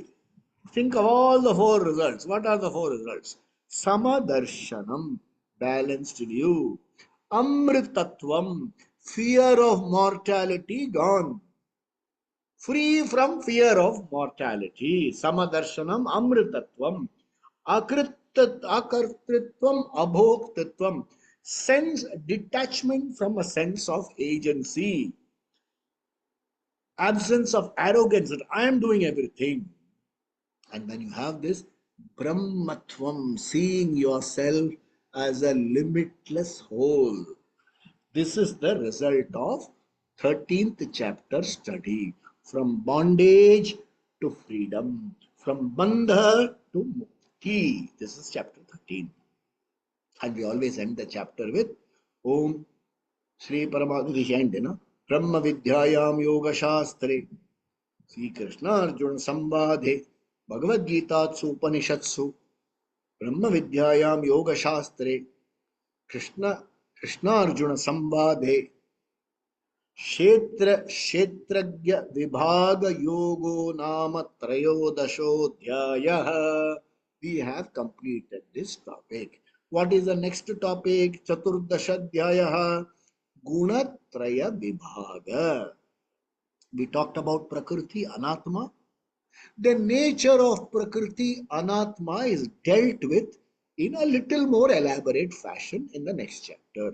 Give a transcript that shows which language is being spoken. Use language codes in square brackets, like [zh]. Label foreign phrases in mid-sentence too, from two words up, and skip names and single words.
[en] Think of all the four results. What are the four results? Samadarshanam, balanced view. Amritatvam, fear of mortality gone. Free from fear of mortality. [sa] समदर्शनम्, अमृतत्वम्। अकर्तृत्वम्, अभोक्तृत्वम्. [en] Sense detachment from a sense of agency. Absence of arrogance that I am doing everything. And when you have this Brahmatvam, seeing yourself as a limitless whole. This is the result of 13th chapter study. From bondage to freedom. From bandha to mukti. This is chapter 13. And we always end the chapter with [sa] ॐ श्री परमात्मा. [en] This end, [sa] ब्रह्म विद्यायां योग शास्त्रे. श्री कृष्ण अर्जुन संवादे। भगवद् गीता उपनिषत्सु. ब्रह्म विद्यायां योग शास्त्रे। कृष्ण अर्जुन संवादे. क्षेत्रज्ञ विभाग योगो नाम त्रयोदशोऽध्यायः. [en] We have completed this topic. What is the next topic? [sa] चतुर्दशाध्याय गुणत्रय विभाग. [en] We talked about [sa] प्रकृति, अनात्मा. [en] The nature of [sa] प्रकृति, अनात्मा [en] is dealt with in a little more elaborate fashion in the next chapter.